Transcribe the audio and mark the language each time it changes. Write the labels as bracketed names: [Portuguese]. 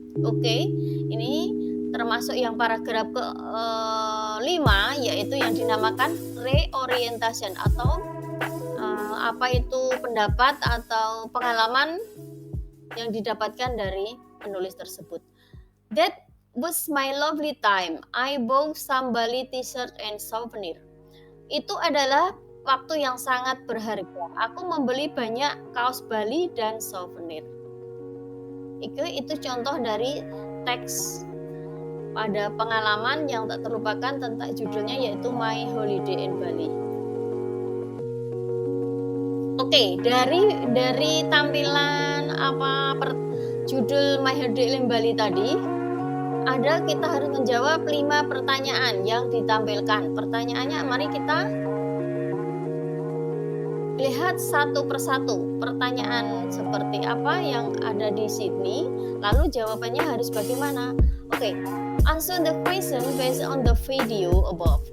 [Indonesian] Oke, ini termasuk yang paragraf ke-5, yaitu yang dinamakan reorientation atau apa itu pendapat atau pengalaman yang didapatkan dari penulis tersebut. [English] That was my lovely time. I bought some Bali t-shirt and souvenir. [Indonesian] Itu adalah waktu yang sangat berharga. Aku membeli banyak kaos Bali dan souvenir. Itu contoh dari teks pada pengalaman yang tak terlupakan tentang judulnya yaitu My Holiday in Bali. Oke, dari tampilan judul My Holiday in Bali tadi, kita harus menjawab 5 pertanyaan yang ditampilkan. Pertanyaannya, mari kita lihat satu persatu pertanyaan seperti apa yang ada di sini, lalu jawabannya harus bagaimana. [English] Oke, answer the question based on the video above.